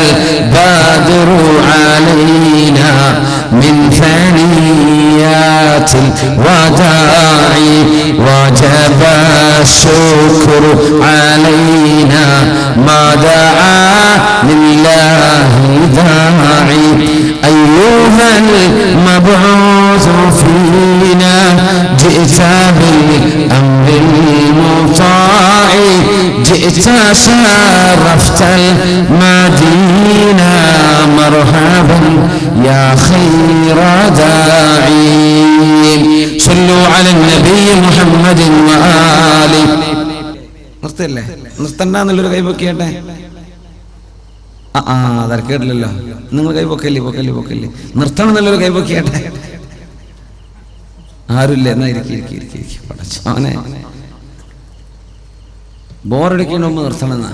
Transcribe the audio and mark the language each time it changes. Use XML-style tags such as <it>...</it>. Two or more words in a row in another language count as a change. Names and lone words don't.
<ar>بدر علينا من ثنيات الوداع وجب شكر علينا ما دعا لله داع أيها المبعوث فينا جئت بالأمر المطاع جئت شرفت المدينة مرحبا يا خير داعي صلوا على النبي محمد وآله.</ar> <ml>നിർത്തല്ലേ, നിർത്തണ്ടെന്നുള്ളൊരു കൈപൊക്കിയാട്ടെ. കേട്ടില്ലല്ലോ നിങ്ങൾ കൈപൊക്കല്ലേ, പൊക്കല്ലേ നിർത്തണം എന്നുള്ളൊരു കൈപൊക്കിയാട്ടെ. ആരുമില്ല എന്നാ ഇരിക്കും പടച്ചോനെ. ബോറടിക്കുന്ന മുമ്പ് നിർത്തണമെന്നാ.</ml>